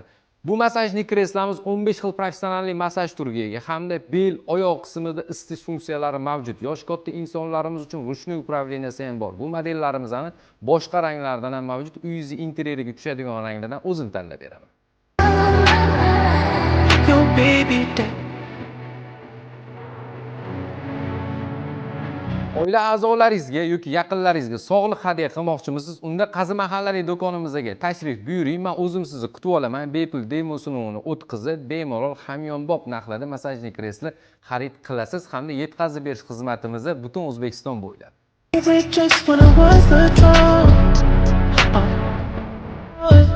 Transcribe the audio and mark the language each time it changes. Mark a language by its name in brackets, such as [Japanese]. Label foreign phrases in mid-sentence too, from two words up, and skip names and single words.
[Uzbek] Bu masajli kreslamiz 15 xil professional masaj turiga ega hamda bel, oyoq qismida isitish funksiyalari mavjud. Yosh katta insonlarimiz uchun [Russian] ручной управления [Uzbek] ham bor. Bu modellarimizning boshqa ranglardan ham mavjud. Uyingizning interyeriga tushadigan ranglardan o'zim tanlab beraman. [English] Your baby [Uzbek] Oila a'zolaringizga yoki yaqinlaringizga sog'liq hadya qilmoqchimisiz? Unda Qazi mahallali do'konimizga tashrif buyuring. Men o'zim sizni kutib olaman. Bepul demo sinovini o'tkazib, bemalol hamyonbop narxlarda masajli kreslo xarid qilasiz hamda yetkazib berish xizmatimizni butun O'zbekiston bo'ylab. [English] just when I was the drum.